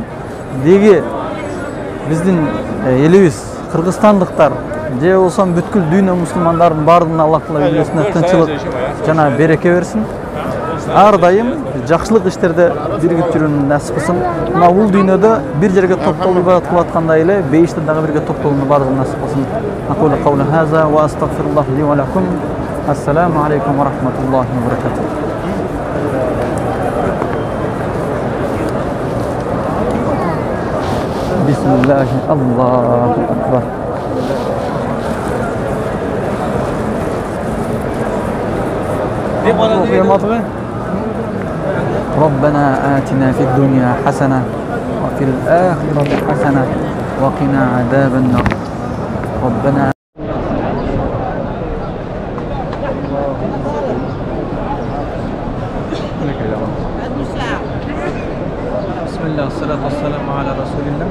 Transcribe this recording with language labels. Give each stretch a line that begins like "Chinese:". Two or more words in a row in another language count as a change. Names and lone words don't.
Kyrgyz: Деги биздин элибиз кыргызстандыктар же болсо бүткүл дүйнө мусулмандардын баардыгына Аллах Таала үйлесине тынчылык жана береке берсин. Ар дайым жакшылык иштерде биригип жүрүүнү насип кылсын. Мына бул дүйнөдө бир жерге топтолуп ибадат кылып аткандай эле бейиште дагы бирге топтолууну баардыгын насип кылсын.
Arabic: أقول قولي هذا وأستغفر الله لي ولكم. السلام عليكم ورحمة الله وبركاته. بسم الله، الله أكبر. ربنا آتنا في الدنيا حسنة وفي الآخرة حسنة وقنا عذاب النار ربنا بسم الله والصلاة والسلام على رسول الله.